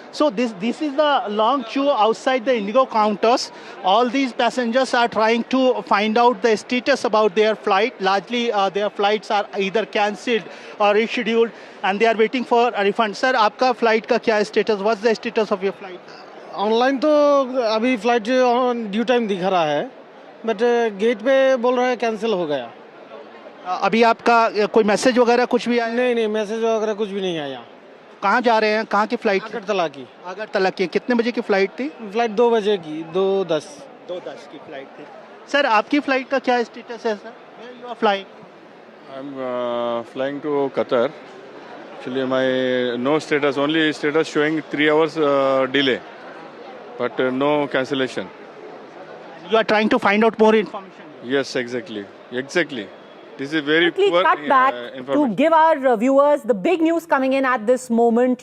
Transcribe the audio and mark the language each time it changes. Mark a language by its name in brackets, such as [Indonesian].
[English] So this is the long queue outside the IndiGo counters. All these passengers are trying to find out the status about their flight. Largely their flights are either cancelled or rescheduled, and they are waiting for a refund. [Hindi] Sir, आपका flight का क्या status? [English] What's the status of your flight? [Hindi] Online तो अभी flight due time दिखा रहा है, but get पे बोल रहा है कैंसिल हो गया. अभी आपका कोई मैसेज वगैरह कुछ भी आया? नहीं, मैसेज वगैरह कुछ भी नहीं आया. कहाँ जा रहे हैं? कहाँ की फ्लाइट? आगरतला की. कितने बजे की फ्लाइट थी? फ्लाइट 2 बजे की, 2:10 की फ्लाइट थी. सर, आपकी फ्लाइट का क्या स्टेटस है sir? [English] Where you are flying? I'm flying to Qatar. Actually, my no status, only status showing 3 hours delay, but no cancellation. You are trying to find out more information. Yes, exactly. This is very poor cut back to give our viewers the big news coming in at this moment.